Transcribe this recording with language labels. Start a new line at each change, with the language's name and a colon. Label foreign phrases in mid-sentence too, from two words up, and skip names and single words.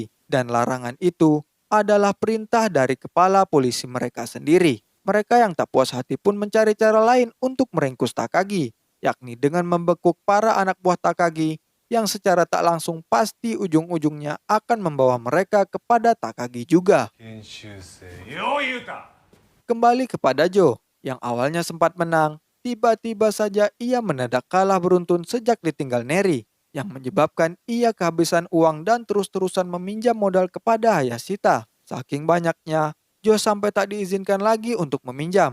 Indonesian: Dan larangan itu adalah perintah dari kepala polisi mereka sendiri. Mereka yang tak puas hati pun mencari cara lain untuk meringkus Takagi, yakni dengan membekuk para anak buah Takagi yang secara tak langsung pasti ujung-ujungnya akan membawa mereka kepada Takagi juga.
Japanese: 研修生よう言うた。
Indonesian: Kembali kepada Joe, yang awalnya sempat menang, tiba-tiba saja ia mendadak kalah beruntun sejak ditinggal Neri, yang menyebabkan ia kehabisan uang dan terus-terusan meminjam modal kepada Hayashita. Saking banyaknya, Joe sampai tak diizinkan lagi untuk meminjam.